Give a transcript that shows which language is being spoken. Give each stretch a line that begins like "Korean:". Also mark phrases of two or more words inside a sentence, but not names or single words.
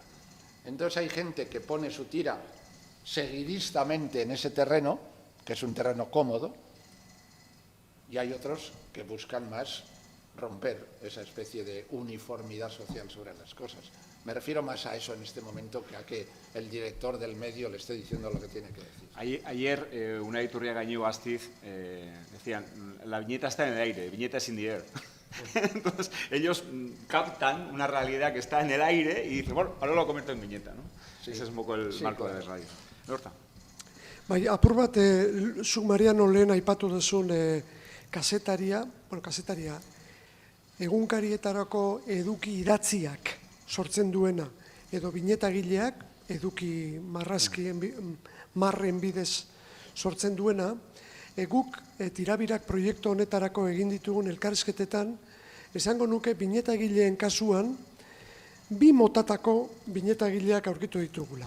Spanish: Entonces hay gente que pone su tira seguidistamente en ese terreno, que es un terreno cómodo, y hay otros que buscan más romper esa especie de uniformidad social sobre las cosas. Me refiero más a eso en este momento que a que el director del medio le esté diciendo lo que tiene que decir. Ayer una Iturriaga Íñigo Astiz decían, la viñeta está en el aire, viñeta
English: is in the air.
Spanish: Entonces ellos captan una realidad que está en el aire y dicen, bueno, ahora lo convierto en viñeta, ¿no? Sí. Ese es un poco el marco de la radio. Lorta.
Basque: Bai, apur bat, zuk Mariano lehen aipatu duzun kasetaria, egunkarietarako eduki idatziak sortzen duena, edo binetagileak eduki marren bidez sortzen duena, guk tirabirak proiektu honetarako egin ditugun elkarrizketetan, esango nuke binetagileen kasuan, bi motatako binetagileak aurkitu ditugula.